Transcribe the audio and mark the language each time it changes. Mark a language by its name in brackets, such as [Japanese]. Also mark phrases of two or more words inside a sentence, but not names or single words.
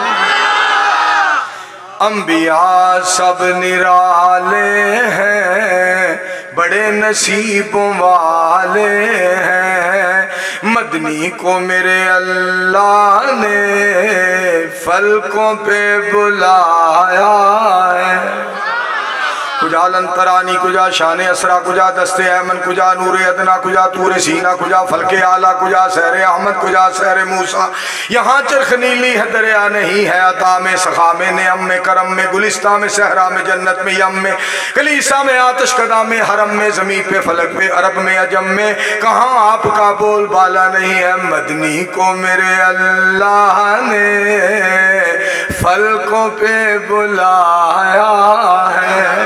[Urdu] انبیا سب نرالے ہیں، بڑے نصیبوں والے ہیں، مدنی کو میرے اللہ نے فلکوں پہ بلایا ہے. [Persian] کجا لنترانی کجا شان اسرا کجا دست ایمن کجا نور ادنا کجا تور سینہ کجا فلک اعلیٰ کجا سحر احمد کجا سحر موسیٰ. [Urdu] یہاں چرخ نیلی ہے دریا نہیں ہے عطا میں سخا میں نعم میں کرم میں گلستہ میں صحرا میں جنت میں یم میں کلیسا میں آتش کدہ میں حرم میں زمین پہ فلک پہ عرب میں عجم میں کہاں آپ کا بول بالا نہیں ہے. مدنی کو میرے اللہ نے فلکوں پہ بلایا ہے.